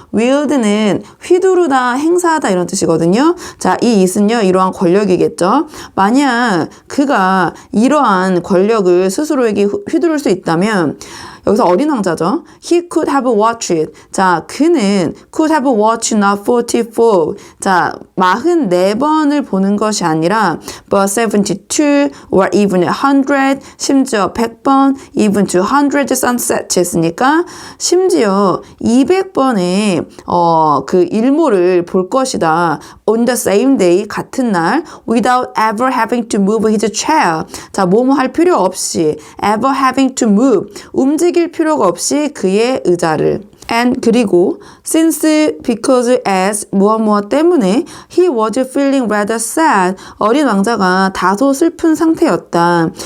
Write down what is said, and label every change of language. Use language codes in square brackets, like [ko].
[ko] willed는 휘두르다, 행사하다 이런 뜻이거든요. 자, 이 it은요. 이러한 권력이겠죠. 만약 그가 이러한 권력을 스스로에게 휘두를 수 있다면 여기서 어린 왕자죠. [en] He could have watched it. [ko] 자, 그는 [en] could have watched not 44. [ko] 자, 44번을 보는 것이 아니라 [en] but 72 or even 100, [ko] 심지어 100번, [en] even 200 sunsets [ko] 했으니까 심지어 200번의 그 일몰을 볼 것이다. [en] On the same day, [ko] 같은 날 [en] without ever having to move his chair. [ko] 자, 뭐뭐 할 필요 없이 [en] ever having to move. [ko] 움직일 필요가 없이 그의 의자를 and 그리고 [en] since because as [ko] 무엇 때문에 [en] he was feeling rather sad [ko] 어린 왕자가 다소 슬픈 상태였다.